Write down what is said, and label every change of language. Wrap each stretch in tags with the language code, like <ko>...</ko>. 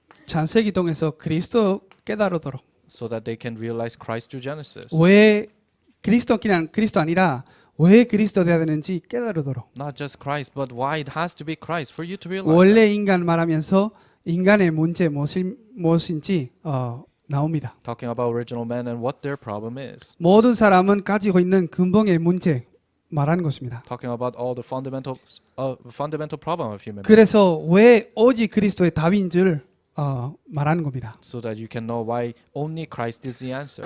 <ko>창세기 통해서 그리스도 깨달으도록.</ko> <en>So that they can realize Christ through Genesis.</en> <ko>왜 그리스도 그냥 그리스도 아니라 왜 그리스도 돼야 되는지 깨달으도록.</ko> <en>Not just Christ, but why it has to be Christ for you to realize.</en> <ko>원래 인간 말하면서 인간의 문제 무엇인지 나옵니다.</ko> <en>Talking about original man and what their problem is.</en> <ko>모든 사람은 가지고 있는 근본의 문제 말하는 것입니다.</ko> <en>Talking about all the fundamental problem of human.</en> <ko>그래서 왜 오직 그리스도의 답인 줄 말하는 겁니다.</ko> <en>So that you can know why only Christ is the answer.</en>